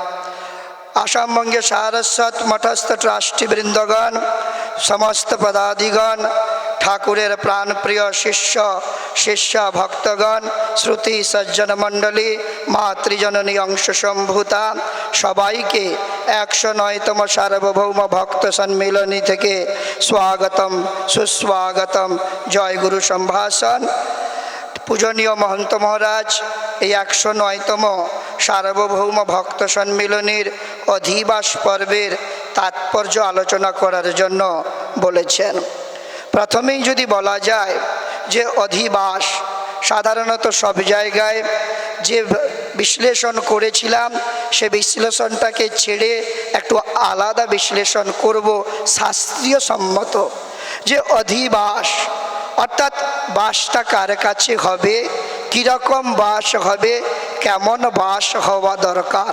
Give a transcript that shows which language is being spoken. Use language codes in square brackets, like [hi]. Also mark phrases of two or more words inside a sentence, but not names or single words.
[bn] আসামবঙ্গে সারস্বত মঠস্থ ট্রাস্টীবৃন্দগণ সমস্ত পদাধিগণ ঠাকুরের প্রাণপ্রিয় শিষ্য শিষ্য ভক্তগণ শ্রুতি সজ্জন মণ্ডলী মাতৃজননী অংশ সম্ভূতা সবাইকে 109তম সার্বভৌম ভক্ত সম্মেলনী থেকে স্বাগতম সুস্বাগতম জয় গুরু সম্ভাষণ। পূজনীয় মহন্ত মহারাজ 109তম সার্বভৌম ভক্ত সম্মেলনীর অধিবাস পর্বের তাৎপর্য আলোচনা করার জন্য বলেছেন। प्रथमेই যদি বলা যায় যে অধিবাস সাধারণত সব জায়গায় যে বিশ্লেষণ করেছিলাম সে বিশ্লেষণটাকে ছেড়ে একটু আলাদা বিশ্লেষণ করব শাস্ত্রীয় সম্মত যে অধিবাস অর্থাৎ বাসটা কার কাছে হবে, কীরকম বাস হবে, কেমন বাস হওয়া দরকার।